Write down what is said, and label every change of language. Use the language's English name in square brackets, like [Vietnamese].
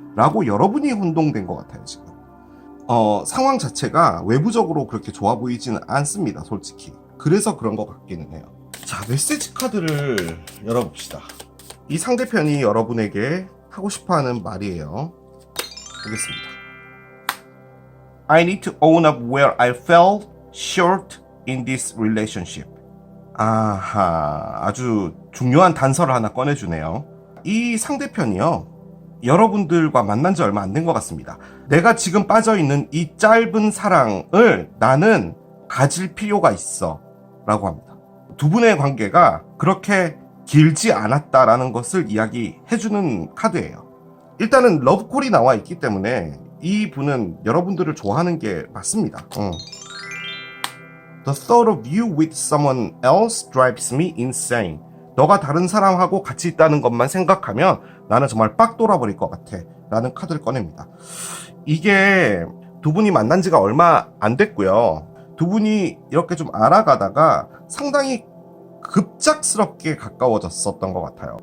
[Korean] 라고 여러분이 혼동된 것 같아요. 지금 상황 자체가 외부적으로 그렇게 좋아 보이지는 않습니다. 솔직히. 그래서 그런 것 같기는 해요. 자, 메시지 카드를 열어봅시다. 이 상대편이 여러분에게 하고 싶어하는 말이에요. 보겠습니다. [English] I need to own up where I fell short in this relationship. [Korean] 아하, 아주 중요한 단서를 하나 꺼내주네요. 이 상대편이요, 여러분들과 만난 지 얼마 안 된 것 같습니다. 내가 지금 빠져있는 이 짧은 사랑을 나는 가질 필요가 있어 라고 합니다. 두 분의 관계가 그렇게 길지 않았다라는 것을 이야기해주는 카드예요. 일단은 러브콜이 나와 있기 때문에 이 분은 여러분들을 좋아하는 게 맞습니다. [English] The thought of you with someone else drives me insane. [Korean] 너가 다른 사람하고 같이 있다는 것만 생각하면 나는 정말 빡 돌아버릴 것 같아 라는 카드를 꺼냅니다. 이게 두 분이 만난 지가 얼마 안 됐고요. 두 분이 이렇게 좀 알아가다가 상당히 급작스럽게 가까워졌었던 것 같아요.